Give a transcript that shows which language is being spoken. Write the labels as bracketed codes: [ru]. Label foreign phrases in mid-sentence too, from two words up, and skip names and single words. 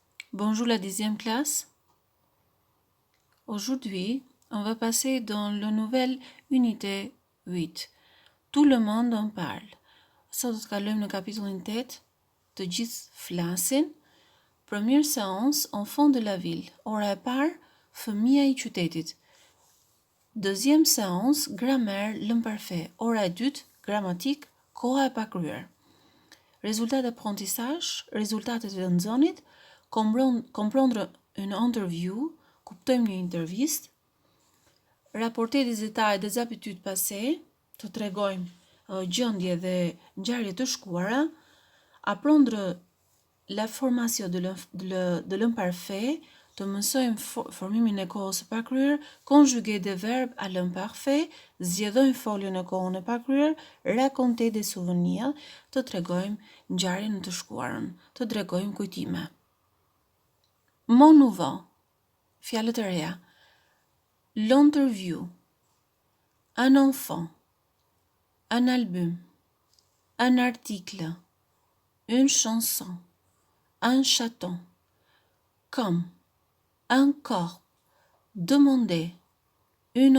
[fr] Bonjour la 10e classe. Aujourd'hui, on va passer dans la nouvelle unité 8. Tout le monde en parle. [sq] Sot do të kalojmë në kapitullin 8. Të gjithë flasin. [fr] Première séance, enfant de la ville. [sq] Ora e parë, fëmia I qytetit. [fr] Deuxième séance, grammaire, lëmë parfait. [sq] Ora e dytë, gramatik, koha e pakryer. [fr] Résultat d'apprentissage, [sq] rezultatet e nxënit, [fr] comprendre une interview, [sq] kuptojmë një intervistë, [fr] rapporter des détails des habitudes passées, [sq] të tregojmë gjendje dhe ngjarje të shkuara, [fr] apprendre la formation de l'imparfait, [sq] të mësojmë formimin e kohës së pakryer, [fr] conjuguer des verbes à l'imparfait, [sq] zgjedhojmë foljen e kohën e pakryer, [fr] raconter des souvenirs, [sq] të tregojmë ngjarjen e të shkuarën, të tregojmë kujtime. [fr] Mot nouveau, [sq] fjalët e reja. [fr] L'interview, un enfant, un album, un article, une chanson, un chaton, comme, un corps, demander, une